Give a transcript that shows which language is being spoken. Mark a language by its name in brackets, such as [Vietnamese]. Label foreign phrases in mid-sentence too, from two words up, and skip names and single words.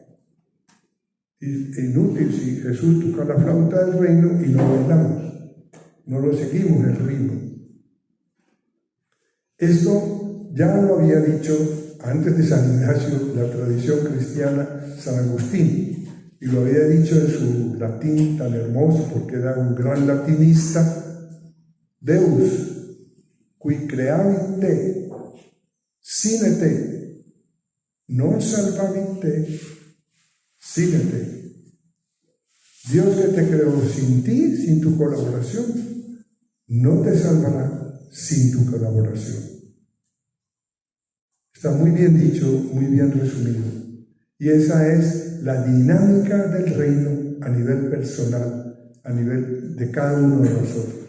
[Spanish] Es inútil si Jesús toca la flauta del reino y no bailamos, no lo seguimos el ritmo. Esto ya lo había dicho antes de San Ignacio, la tradición cristiana, San Agustín, y lo había dicho en su latín tan hermoso, porque era un gran latinista: [Latin] Deus, qui creavit te, sine te, non salvavit te, sine te. [Spanish] Dios que te creó sin ti, sin tu colaboración, no te salvará sin tu colaboración. Está muy bien dicho, muy bien resumido. Y esa es la dinámica del reino a nivel personal, a nivel de cada uno de nosotros.